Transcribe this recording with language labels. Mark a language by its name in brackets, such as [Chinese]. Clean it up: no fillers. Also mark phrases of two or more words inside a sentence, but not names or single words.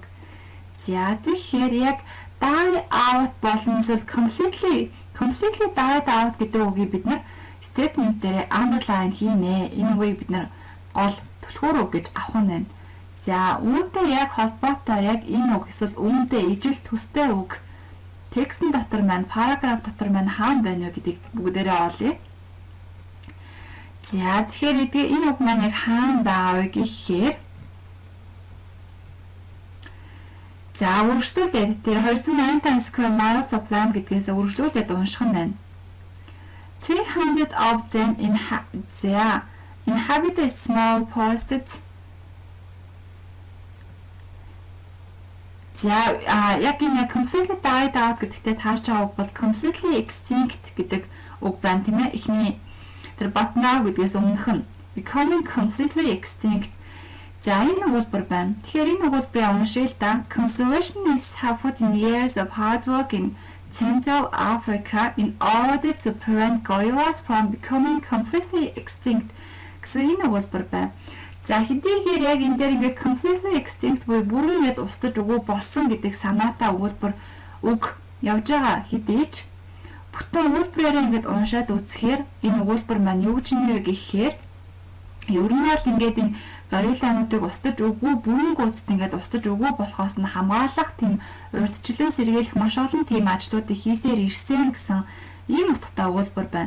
[Mongolian] За тэгэхээр яг [English] die out [Mongolian] болон эсвэл [English] completely died out [Mongolian] гэдэг үгийг бид нар statement дээр underline хийнэ. Энэ үгийг бид нар гол түлхүүр үг гэж авах нь байна. За үүнтэй яг холбоотой яг энэ үг эсвэл үүнтэй ижил төстэй үг текстэн дотор маань параграф дотор маань хаана байна вэ гэдгийг бүгдээрээ олъё. За тэгэхээр энэ үг маань яг хаана байгаа вэ гэхээр за үргэлжлүүлээд тэр [English] 285 square miles of land [Mongolian] гэдгээс үргэлжлүүлээд унших нь байна. [English] 300 of them inhabit a small forested. [Mongolian] За яг энэ [English] completely died out [Mongolian] гэдэгтээ таарч байгаа үг бол [English] completely extinct [Mongolian] гэдэг үг байна тийм ээ. Эхний тэр [English] but now [Mongolian] гэдгээс өмнөх нь [English] becoming completely extinct. [Mongolian] За энэ өгүүлбэр байна. Тэгэхээр энэ өгүүлбэрийг уншъя л да. [English] Conservationists have put in years of hard work in Central Africa in order to prevent gorillas from becoming completely extinct. [Mongolian] гэсэн энэ өгүүлбэр байна. За хэдийгээр яг энэ дээр ингээд [English] completely extinct [Mongolian] буюу бүрэн ингээд устж өгөө болсон гэдэг санаатай өгүүлбэр үг явж байгаа хэдий ч бүтэн өгүүлбэрээр ингээд уншаад үзэхээр энэ өгүүлбэр маань юу гэж нэр гэхээр ер нь бол ингээд энэ гориллануудыг устж өгөө бүрэн гүйцэд ингээд устж өгөө болохоос нь хамгаалах тийм урьдчилан сэргийлэх маш олон тийм ажлуудыг хийсээр ирсэн гэсэн ийм утгатай өгүүлбэр байна.